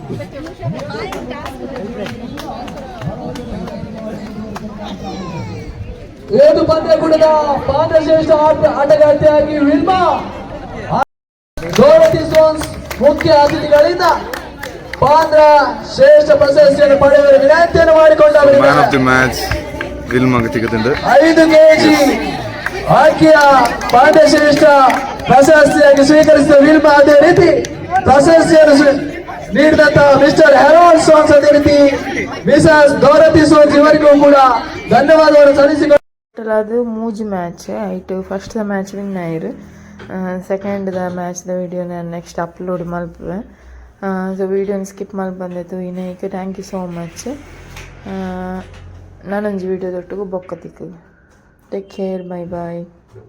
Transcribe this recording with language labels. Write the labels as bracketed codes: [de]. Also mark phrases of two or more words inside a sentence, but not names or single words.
[kn] ಏದು ಪಂದ್ಯಕೂಟದ ಪಾತ್ರಶ್ರೇಷ್ಠ ಆಟಗಾರ್ತಿಯಾಗಿ ವಿಲ್ಮಾ ಡೋರತಿ ಸೋನ್ಸ್ ಮುಖ್ಯ ಅತಿಥಿಗಳಿಂದ ಪಾತ್ರ ಶ್ರೇಷ್ಠ ಪ್ರಶಸ್ತಿಯನ್ನು ಪಡೆಯುವ ವಿನಂತಿಯನ್ನು ಮಾಡಿಕೊಂಡವರು. [en] man of the match [kn] ವಿಲ್ಮಾಗೆ ಸಿಗುತ್ತದೆ 5 kg ಆಕೆಯ ಪಾಂಡ್ಯಶ್ರೇಷ್ಠ ಪ್ರಶಸ್ತಿಯಾಗಿ ಸ್ವೀಕರಿಸಿದ ವಿಲ್ಮಾ. ಅದೇ ರೀತಿ ಪ್ರಶಸ್ತಿಯನ್ನು ನೀಡಿದಂತ ಮಿಸ್ಟರ್ ಹೆರಾಲ್ಡ್ ಸೋನ್ಸ್, ಅದೇ ರೀತಿ ಮಿಸಸ್ ಡೋರತಿ ಸೋನ್ಸ್ ಇವರಿಗೂ ಕೂಡ ಧನ್ಯವಾದವನ್ನು ಸಲ್ಲಿಸಿಕೊಂಡು [tcy] ಅದು 3 ಮ್ಯಾಚ್ ಆಯಿತು. ಫಸ್ಟ್ ದ ಮ್ಯಾಚ್ ವಿನ್ ಆಯ್ರು. ಸೆಕೆಂಡ್ ದ ಮ್ಯಾಚ್ ದ ವಿಡಿಯೋ ನಾನು [en] next upload [tcy] ಮಲ್ಪುವೆ. ಸೊ ವಿಡಿಯೋನ ಸ್ಕಿಪ್ ಮಾಡಿ ಬಂದಿತ್ತು ಇನ್ನೇಕೆ. [en] thank you so much. [tcy] ನಾನೊಂದು ವಿಡಿಯೋದೊಟ್ಟಿಗೂ ಬೊಕ್ಕ ತಿಕ್ಕು. [en] take care, bye bye.